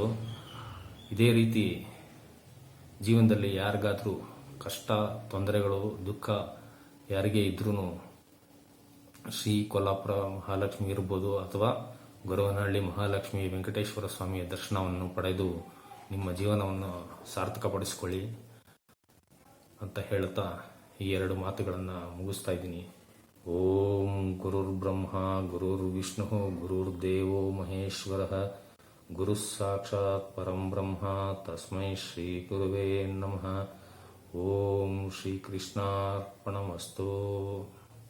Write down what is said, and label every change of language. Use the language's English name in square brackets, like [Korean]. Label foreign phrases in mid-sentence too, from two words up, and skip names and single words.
[Kannada] ಇದೇ ರೀತಿ ಜೀವನದಲ್ಲಿ ಯಾರಿಗಾದರೂ ಕಷ್ಟ, ತೊಂದರೆಗಳು, ದುಃಖ ಯಾರಿಗೇ ಇದ್ರೂ ಶ್ರೀ ಕೊಲ್ಲಾಪುರ ಮಹಾಲಕ್ಷ್ಮಿ ಇರ್ಬೋದು ಅಥವಾ ಗೊರವನಹಳ್ಳಿ ಮಹಾಲಕ್ಷ್ಮಿ ವೆಂಕಟೇಶ್ವರ ಸ್ವಾಮಿಯ ದರ್ಶನವನ್ನು ಪಡೆದು ನಿಮ್ಮ ಜೀವನವನ್ನು ಸಾರ್ಥಕಪಡಿಸಿಕೊಳ್ಳಿ ಅಂತ ಹೇಳುತ್ತಾ ಈ 2 ಮಾತುಗಳನ್ನು ಮುಗಿಸ್ತಾ ಇದ್ದೀನಿ. [Sanskrit] ಓಂ ಗುರುರ್ ಬ್ರಹ್ಮ ಗುರುರ್ ವಿಷ್ಣು ಗುರುರ್ ದೇವೋ ಮಹೇಶ್ವರ ಗುರು ಸಾಕ್ಷಾತ್ ಪರಂ ಬ್ರಹ್ಮ ತಸ್ಮೈ ಶ್ರೀ ಗುರುವೇ ನಮಃ. ಓಂ ಶ್ರೀ ಕೃಷ್ಣಾರ್ಪಣಮಸ್ತು.